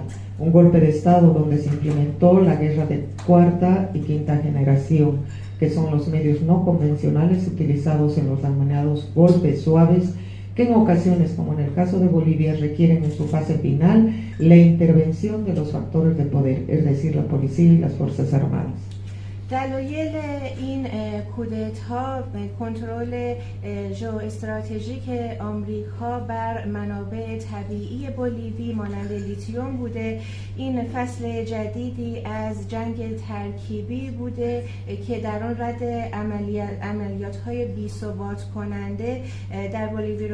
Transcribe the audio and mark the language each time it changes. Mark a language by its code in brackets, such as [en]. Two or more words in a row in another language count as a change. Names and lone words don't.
[es] Un golpe de Estado donde se implementó la guerra de cuarta y quinta generación, que son los medios no convencionales utilizados en los denominados golpes suaves, que en ocasiones, como en el caso de Bolivia, requieren en su fase final la intervención de los factores de poder, es decir, la policía y las Fuerzas Armadas. [fa] دلایل این کودتا کنترل ژئواستراتژیک آمریکا بر منابع طبیعی بولیوی مانند لیتیوم بوده. این فصل جدیدی از جنگ ترکیبی بوده که در آن رد عملیات‌های بی‌ثبات کننده در بولیوی